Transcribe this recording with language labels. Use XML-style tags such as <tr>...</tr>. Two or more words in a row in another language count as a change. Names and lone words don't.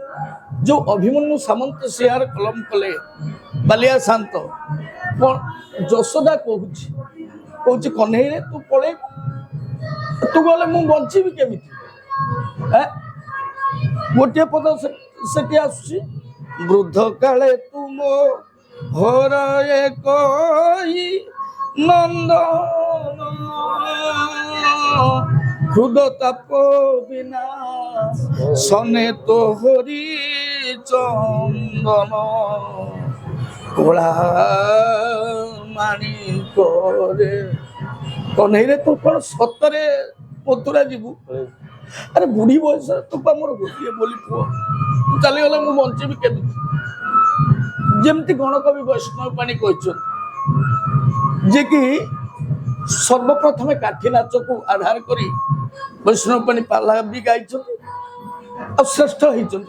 <or>ଯୋଉ ଅଭିମନ୍ୟୁ ସାମନ୍ତ ସିଂହାର କଲମ କଲେ ବାଲିଆ ଶାନ୍ତ, କଣ ଯଶୋଦା କହୁଛି କହ୍ନେଇରେ ତୁ ପଳେଇବୁ, ତୁ ଗଲେ ମୁଁ ବଞ୍ଚିବି କେମିତି? ଗୋଟିଏ ପଦ ସେଠି ଆସୁଛି, ବୃଦ୍ଧ କାଳେ ତୁମ ଘର ଏକ ନନ୍ଦ ହୃଦ ତାପ ବିନା ସନେ ତୋ ହରି ଚନ୍ଦନ କଲା ମାନି କରେ କନେଇରେ ତୁ କ'ଣ ସତରେ ମଥୁରା ଯିବୁ? ଆରେ ବୁଢୀ ବୟସରେ ତୁ ପା ମୋର ଗୋଟିଏ ବୋଲି ପୁଅ, ଚାଲିଗଲେ ମୁଁ ବଞ୍ଚିବି କେମିତି? ଯେମିତି ଗଣକବି ବୈଷ୍ଣବ ପାଣି କହିଛନ୍ତି ଯେ କି ସର୍ବପ୍ରଥମେ କାଠି ନାଚକୁ ଆଧାର କରି ବୈଷ୍ଣବ ପାଣି ପାଲା ବି ଗାଇଛନ୍ତି ଆଉ ଶ୍ରେଷ୍ଠ ହେଇଛନ୍ତି।</or>